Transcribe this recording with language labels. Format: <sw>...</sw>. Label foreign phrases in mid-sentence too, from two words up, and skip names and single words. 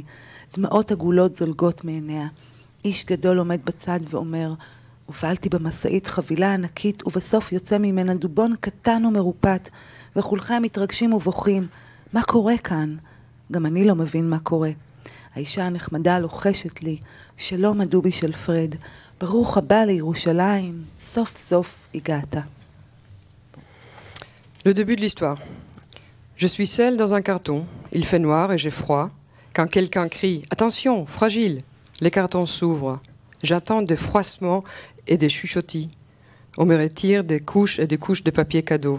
<he>דמעות עגולות זולגות מעיניה. איש גדול עומד בצד ואומר, הובלתי במסעית חבילה ענקית, ובסוף יוצא ממנה דובון קטן ומרופט, וכולכם מתרגשים ובוכים. מה קורה כאן? גם אני לא מבין מה קורה. האישה הנחמדה לוחשת לי, שלום הדובי של פרד, ברוך הבא לירושלים, סוף סוף הגעת.</he> <fr>Le début de l'histoire. Je suis seule dans un carton. Il fait noir et j'ai froid. Quand quelqu'un crie « Attention, fragile !» les cartons s'ouvrent. J'entends des froissements et des chuchotis. On me retire des couches et des couches de papier cadeau.</fr>